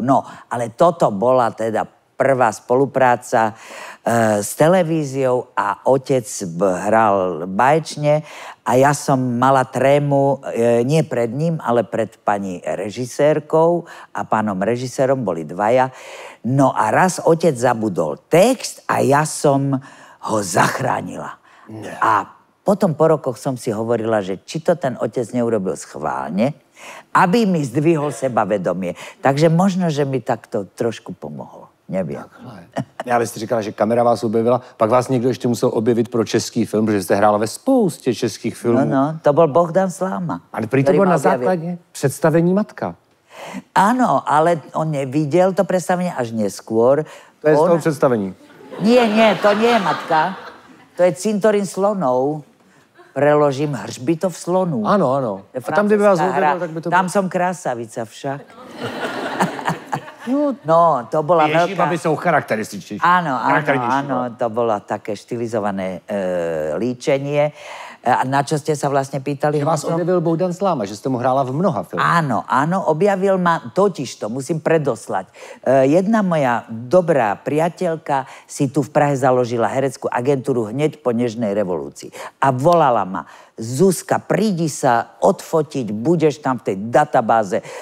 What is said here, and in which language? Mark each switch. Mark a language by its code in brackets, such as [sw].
[sk] No, ale toto bola teda prvá spolupráca s televíziou a otec hral báječne a ja som mala trému nie pred ním, ale pred pani režisérkou a pánom režisérom, boli dvaja. No a raz otec zabudol text a ja som ho zachránila. Ne. A potom po rokoch som si hovorila, že či to ten otec neurobil schválne, aby mi zdvihol sebavedomie. Takže možno, že mi takto trošku pomohol. Nevím. [cs] Já byste říkala, že kamera vás objevila, pak vás někdo ještě musel objevit pro český film, protože jste hrála ve spoustě českých filmů. No, to byl Bohdan Sláma. Ale prý to bylo na základě představení Matka. [sk] Áno, ale on nevidel to predstavenie až neskôr. [cs] To je z toho představení. [sk] Nie, to nie je Matka. To je Cintorín slonov. [cs] Preložím hřbitov slonů. Ano. A tam, kdyby vás objevil, tak by to bylo... [sk] Tam som krásavica však. No, to bola veľká... Ježibaby sú charakterističné. Áno, to bolo také štilizované líčenie. A na čo ste sa vlastne pýtali? Že vás objavil Bohdan Sláma, že ste mu hrála v mnoha filmoch. Áno, objavil ma, totižto, musím predoslať. Jedna moja dobrá priateľka si tu v Prahe založila hereckú agentúru hneď po Nežnej revolúcii. A volala ma, Zuzka, prídi sa odfotiť, budeš tam v tej databáze.